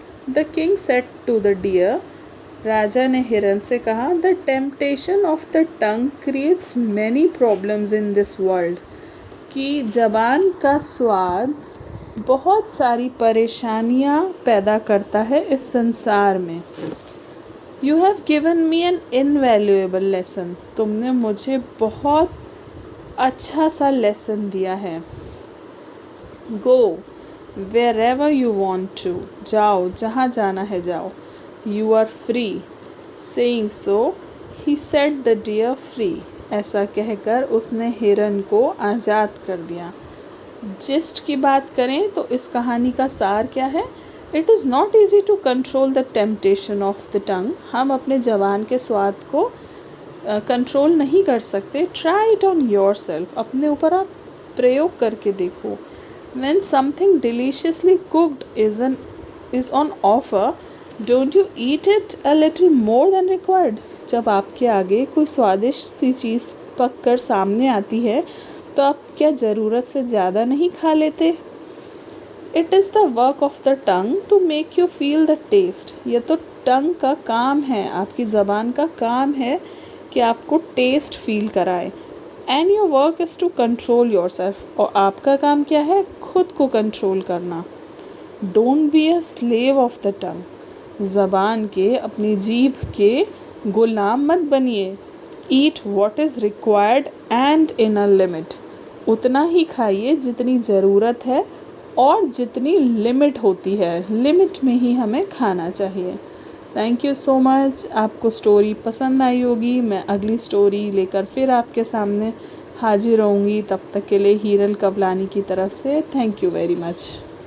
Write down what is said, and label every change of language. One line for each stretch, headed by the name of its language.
English: The king said to the deer,
Hindi: राजा ने हिरन से कहा,
English: The temptation of the tongue creates many problems in this world.
Hindi: कि ज़बान का स्वाद बहुत सारी परेशानियाँ पैदा करता है इस संसार में।
English: You have given me an invaluable lesson.
Hindi: तुमने मुझे बहुत अच्छा सा लेसन दिया है।
English: Go wherever you want to.
Hindi: जाओ जहाँ जाना है जाओ।
English: You are free. Saying so, he set the deer free.
Hindi: ऐसा कहकर उसने हिरन को आज़ाद कर दिया। जिस्ट की बात करें तो इस कहानी का सार क्या है?
English: It is not easy to control the temptation of the tongue.
Hindi: हम अपने ज़बान के स्वाद को कंट्रोल नहीं कर सकते।
English: Try it on yourself.
Hindi: अपने ऊपर आप प्रयोग करके देखो।
English: When something deliciously cooked is on offer, Don't you eat it a little more than required?
Hindi: जब आपके आगे कोई स्वादिष्ट सी चीज़ पक कर सामने आती है तो आप क्या ज़रूरत से ज़्यादा नहीं खा लेते?
English: It is the work of the tongue to make you feel the taste.
Hindi: यह तो टंग का काम है, आपकी ज़बान का काम है कि आपको टेस्ट फील कराए।
English: And your work is to control yourself.
Hindi: और आपका काम क्या है? खुद को कंट्रोल करना।
English: Don't be a slave of the tongue.
Hindi: ज़बान के अपनी जीभ के गुलाम मत बनिए।
English: Eat what is required and in a limit.
Hindi: उतना ही खाइए जितनी ज़रूरत है और जितनी लिमिट होती है। लिमिट में ही हमें खाना चाहिए।
English: Thank you so much.
Hindi: आपको स्टोरी पसंद आई होगी। मैं अगली स्टोरी लेकर फिर आपके सामने हाजिर होंगी। तब तक के लिए हीरल कवलानी की तरफ से
English: Thank you very much.